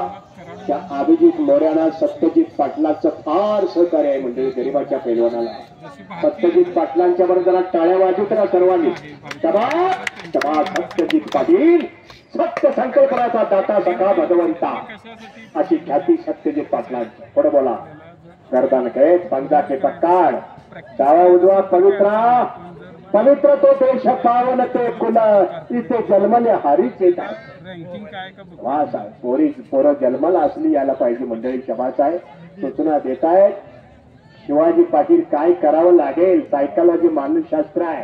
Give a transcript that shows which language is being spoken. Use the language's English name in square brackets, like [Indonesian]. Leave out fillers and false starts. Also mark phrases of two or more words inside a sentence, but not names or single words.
[Marathi] त्या अभिजित मोऱ्यांना सत्यजित पाटलांचं फार सहकार्य आहे. म्हणजे गरीबाच्या पैलवानाला सत्यजित पाटलांच्या बरोबर जरा टाळ्या वाजवत ना सर्वांनी. सत्यजित पाटील सत्य संकल्पनाचा दाता सखा भगवंता अशी ख्याती सत्यजित पाटलांची. पुढे बोला. [Hindi] गर्दन के पंजा के पक्काड [Marathi] डावा उजवा पवित्रा पवित्र तो देश पावन ते कुल इथे जन्मले हारीच येतात. वास आहे. पोरं जन्माला असली यायला पाहिजे मंडळी. शबास आहे. सूचना देत आहेत. शिवाजी पाटील काय करावं लागेल. सायकॉलॉजी मानसशास्त्र आहे.